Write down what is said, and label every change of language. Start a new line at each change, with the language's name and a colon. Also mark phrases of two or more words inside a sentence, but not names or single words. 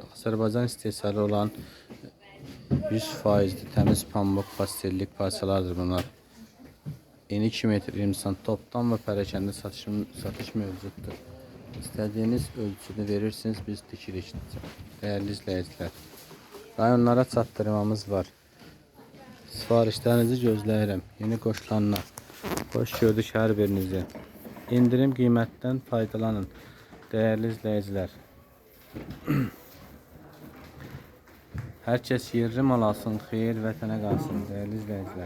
Azerbaijani: Azərbaycan istehsalı olan 100%
Turkish: temiz pamuk
Azerbaijani: pastellik parçalardır bunlar. Eni 2 metre 20 sant
Turkish: toptan ve
Azerbaijani: pərakəndə satış mövcuddur.
Turkish: İstediğiniz ölçüde verirsiniz, biz dikirik. Değerli izleyiciler,
Azerbaijani: rayonlara çatdırmamız var. Sifarişlərinizi gözləyirəm. Yeni qoşulanlar, hoş gördük hər birinizi. İndirim qiymətdən faydalanın.
Turkish: Değerli izleyiciler.
Azerbaijani: Herkes yerli mal alsın, xeyir vətənə qalsın
Turkish: değerli izleyiciler.